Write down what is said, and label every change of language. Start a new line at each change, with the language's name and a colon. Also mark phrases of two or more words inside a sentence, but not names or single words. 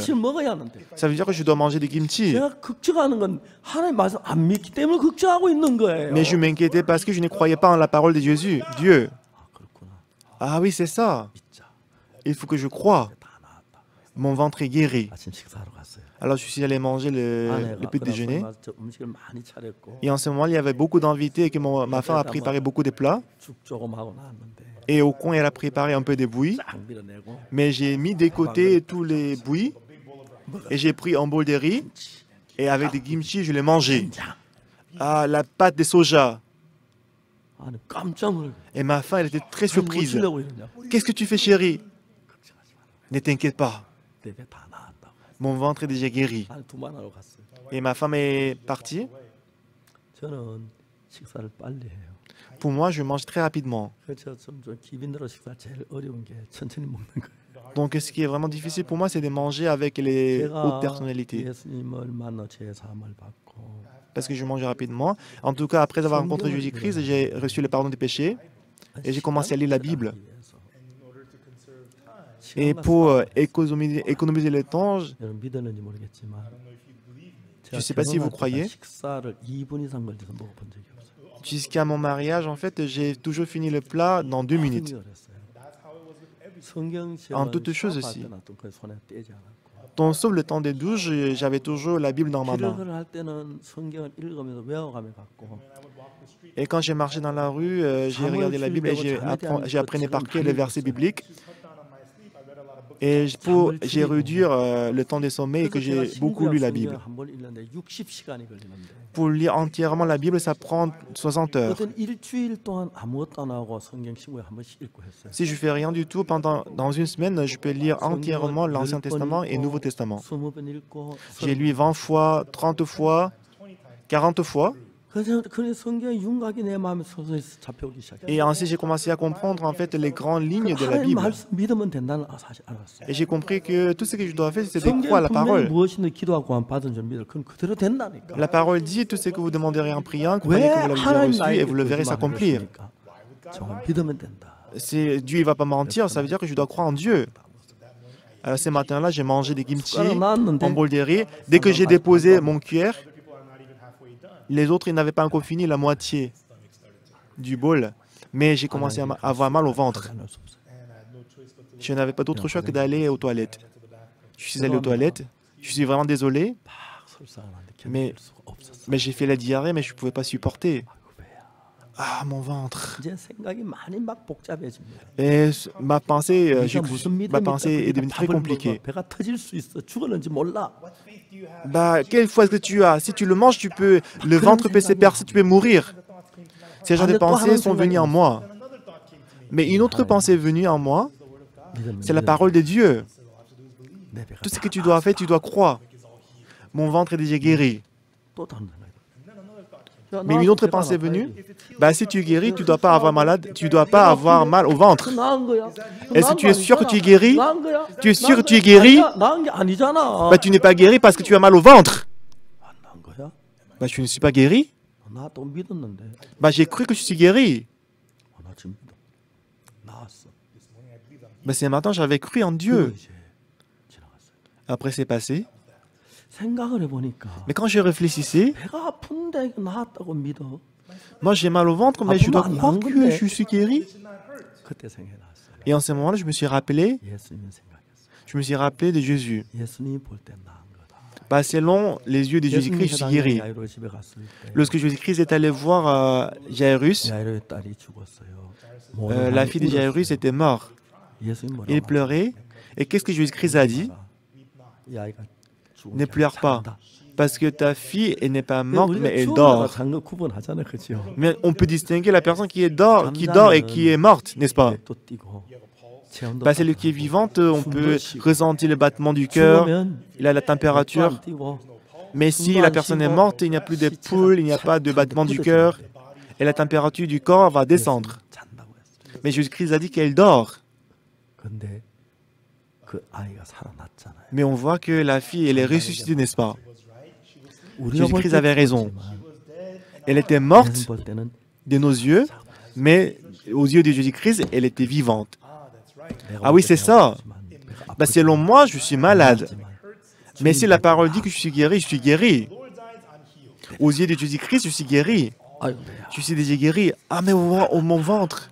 French: Ça veut dire que je dois manger des kimchi. Mais je m'inquiétais parce que je ne croyais pas en la parole de Jésus, Dieu. Ah oui, c'est ça. Il faut que je croie. mon ventre est guéri.
Korean: 아침 식사하러 갔어요.
French: Alors je suis allé manger le
Korean: 아내가
French: petit déjeuner.
Korean: 그날 저 음식을 많이 차렸고
French: Et en ce moment, il y avait beaucoup d'invités et que ma femme a préparé beaucoup de plats.
Korean: 죽 조금 하고 나왔는데
French: Et au coin, elle a préparé un peu de bouillie.
Korean: 쫙 밀어내고
French: Mais j'ai mis de côté tous les bouillies et j'ai pris un bol de riz. Et avec des kimchi, je l'ai mangé.
Korean: 된장.
French: Ah, la pâte de soja.
Korean: 아니 깜짝 놀래.
French: Et ma femme, elle était très
Korean: 뭐
French: surprise.
Korean: 주려고 이러냐고.
French: Qu'est-ce que tu fais, chérie? Ne t'inquiète pas.
Korean: 내 배 다 나왔다고.
French: Mon ventre est déjà guéri.
Korean: 아니 두만하러 갔어요.
French: Et ma femme est partie.
Korean: 저는 식사를 빨리 해요.
French: Pour moi, je mange très rapidement.
Korean: 그래서 좀 기빈으로 식사 제일 어려운 게 천천히 먹는 거예요.
French: Donc, ce qui est vraiment difficile pour moi, c'est de manger avec les hautes
Korean: 제가
French: personnalités.
Korean: 예수님을 만나 죄 사함을 받고
French: Parce que je mange rapidement. En tout cas, après avoir rencontré Jésus-Christ, j'ai reçu le pardon des péchés. Et j'ai commencé à lire la Bible. Et pour économiser le temps,
Korean: 여러분 믿었는지 모르겠지만
French: je ne sais pas si vous croyez,
Korean: 식사를 2분 이상 걸려서 먹어본 적이 없어요.
French: jusqu'à mon mariage, en fait, j'ai toujours fini le plat dans 2 minutes. En toutes choses aussi. Dans sauf le temps des douches, j'avais toujours la Bible dans ma main.
Korean: 기록을 할 때는 성경을 읽으면서 외워가며 갔고
French: Et quand j'ai marché dans la rue, j'ai regardé la Bible et j'ai appris par cœur les versets bibliques. Et j'ai réduit le temps des sommets et que j'ai beaucoup lu la Bible.
Korean: 한번 읽는데 60시간이 걸리는데
French: Pour lire entièrement la Bible, ça prend 60 heures.
Korean: 어떤 일주일 동안 아무것도 안 하고 성경 신구에 한 번씩 읽고 했어요.
French: Si je fais rien du tout, dans une semaine, je peux lire entièrement l'Ancien Testament et le Nouveau Testament.
Korean: 20번 읽고
French: J'ai lu 20 fois, 30 fois, 40 fois.
Korean: 그래 성경의 윤곽이 내 마음에 서서히 잡혀오기 시작해요.
French: Et ainsi, j'ai commencé à comprendre en fait les grandes lignes de la
Korean: 하나님
French: Bible.
Korean: 말씀 믿으면 된다는 사실 알았어요.
French: Et j'ai compris que tout ce que je dois faire, c'est de
Korean: 성경에
French: croire à la
Korean: 분명히
French: parole.
Korean: 무엇이든 기도하고 구한 받은 줄 믿어. 그건 그대로 된다니까.
French: La parole dit tout ce que vous demanderez en priant, croyez
Korean: 왜
French: que vous l'avez déjà
Korean: 하나님
French: reçu et
Korean: 나에게
French: vous le verrez s'accomplir.
Korean: 거짓말을 했습니까? 정말 믿으면 된다.
French: Dieu ne va pas mentir, ça veut dire que je dois croire en Dieu. Alors ce matin-là, j'ai mangé des kimchi, un bol de riz. Dès que j'ai déposé mon cuillère, les autres ils n'avaient pas encore fini la moitié du bol. Mais j'ai commencé à avoir mal au ventre. Je n'avais pas d'autre choix que d'aller aux toilettes. Je suis allé aux toilettes. Je suis vraiment désolé. Mais j'ai fait la diarrhée, mais je ne pouvais pas supporter. Ah, mon ventre.
Korean: 이제 생각이 많이 막 복잡해집니다.
French: Et ma pensée
Korean: 무슨 믿음이
French: est devenue très compliquée.
Korean: 배가 터질 수 있어. 죽었는지 몰라.
French: Bah, quelle foi est-ce que tu as? Si tu le manges, le ventre peut se percer, tu peux mourir. Ces genres de pensées sont venues en moi. Mais une autre pensée est venue en moi, c'est la parole de Dieu. Tout ce que tu dois faire, tu dois croire. Mon ventre est déjà guéri.
Korean: 또 다른 생각이 들어요.
French: Mais une autre pensée est venue. Bah, si tu es guéri, tu ne dois pas avoir malade, tu dois pas avoir mal au ventre.
Korean: 나은 거야.
French: Est-ce que tu es sûr que tu es guéri?
Korean: 나은 거야.
French: Tu es sûr que tu es guéri?
Korean: 나은 게 아니잖아.
French: Bah, tu n'es pas guéri parce que tu as mal au ventre.
Korean: 안 나은 거야?
French: Bah, je ne suis pas guéri.
Korean: 나 또 믿었는데.
French: Bah, j'ai cru que je suis guéri.
Korean: 나 지금 믿어. 나았어.
French: Bah, ce matin, j'avais cru en Dieu.
Korean: 이제 지나갔어요.
French: Après, c'est passé.
Korean: 생각을 해보니까
French: Mais quand je réfléchissais,
Korean: 배가 아픈데 나았다고 믿어.
French: moi j'ai mal au ventre, mais je dois croire que je suis guéri.
Korean: 그때 생각이 났어요.
French: Et en ce moment-là, je me suis rappelé de Jésus.
Korean: 예수님이 볼 때 나은 거다.
French: Bah, selon les yeux de Jésus-Christ, je suis guéri.
Korean: 야이로 집에 갔을 때
French: Lorsque Jésus-Christ est allé voir Jairus,
Korean: 야이로의 딸이 죽었어요.
French: la fille de Jairus était morte.
Korean: 예수님 뭐라고
French: Il pleurait. Et qu'est-ce que Jésus-Christ a dit?
Korean: 야이가
French: Ne pleure pas. Parce que ta fille, elle n'est pas morte, mais elle
Korean: 우리가
French: dort.
Korean: 장거 구분하잖아요, 그렇죠?
French: Mais on peut distinguer la personne qui dort et qui est morte, n'est-ce pas?
Korean: 또 뛰고 체온도
French: Bah, celle qui est vivante, on peut ressentir le battement du cœur,
Korean: 죽으면
French: il a la température.
Korean: 안 뛰고
French: Mais si la personne est morte, il n'y a plus de pouls, il n'y a pas de battement du cœur, et la température du corps va descendre.
Korean: 잔다고 했어요.
French: Mais Jésus-Christ a dit qu'elle dort.
Korean: 근데 그 아이가 살아났잖아요.
French: Mais on voit que la fille, elle est ressuscitée, n'est-ce pas?
Korean: 우리가 볼
French: Jésus-Christ
Korean: 때
French: avait raison.
Korean: 죽었지만
French: Elle était
Korean: 예수님
French: morte
Korean: 볼 때는
French: de nos yeux, mais aux yeux de Jésus-Christ, elle était vivante. Ah oui, c'est ça. Bah, selon moi, je suis malade. Mais si la parole dit que je suis guéri, je suis guéri. Aux yeux de Jésus-Christ, je suis guéri.
Korean: 아이고,
French: Je suis déjà guéri. Ah, mais mon ventre.